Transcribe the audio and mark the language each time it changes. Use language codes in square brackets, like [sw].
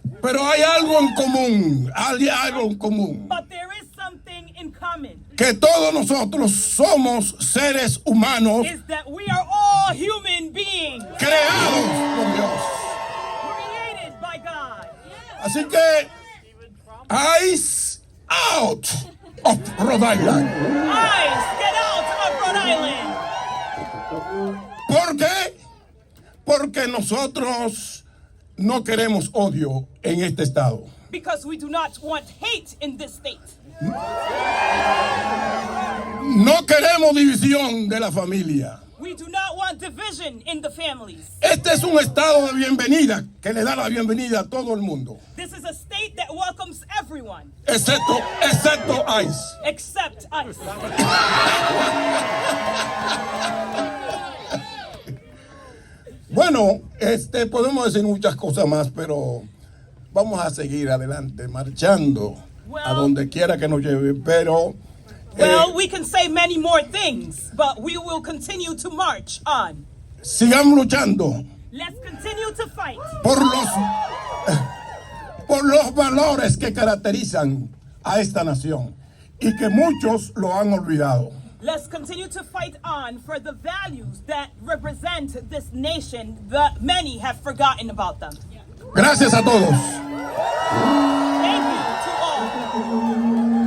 [es] pero hay algo en común, hay algo en común. [en] but there is something in common. [es] Que todos nosotros somos seres humanos [en] Is that we are all human beings [es] creados por Dios. [en] created by God. [es] Así que, [en] eyes out of Rhode Island. Guys, get out of Rhode Island. [es] ¿Por qué? Porque nosotros no queremos odio en este estado. [en] Because we do not want hate in this state. [es] No queremos división de la familia. [en] We do not want division in the families. [es] Este es un estado de bienvenida que le da la bienvenida a todo el mundo, [en] This is a state that welcomes everyone, [es] excepto ICE. [en] except us. [es] Bueno, podemos decir muchas cosas más, pero vamos a seguir adelante, marchando a donde quiera que nos lleve. Pero [en] Well, we can say many more things, but we will continue to march on. [es] sigamos luchando [en] Let's continue to fight [es] por los valores que caracterizan a esta nación y que muchos lo han olvidado. [en] Let's continue to fight on for the values that represent this nation that many have forgotten about them. [es] Gracias a todos. [en] Thank you to all.